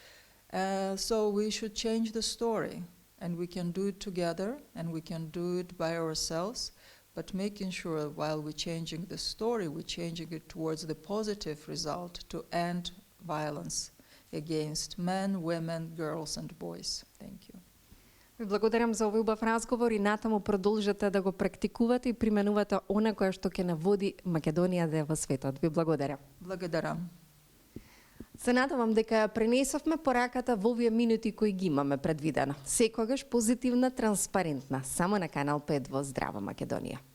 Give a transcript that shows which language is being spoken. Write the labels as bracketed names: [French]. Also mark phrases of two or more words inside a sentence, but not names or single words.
[English] So we should change the story. And we can do it together, and we can do it by ourselves, but making sure while we're changing the story, we're changing it towards the positive result to end violence against men, women, girls and boys. Thank you. [Macedonian] Ви благодарам за овој убав разговор и натаму продолжете да го практикувате и применувате она кое што ќе наводи Македонија да е во светот. Ви благодарам. Благодарам. Се надевам дека ја пренесовме пораката во овие минути кои ги имаме предвидено. Секогаш позитивна, транспарентна, само на Канал 5 во Здрава Македонија.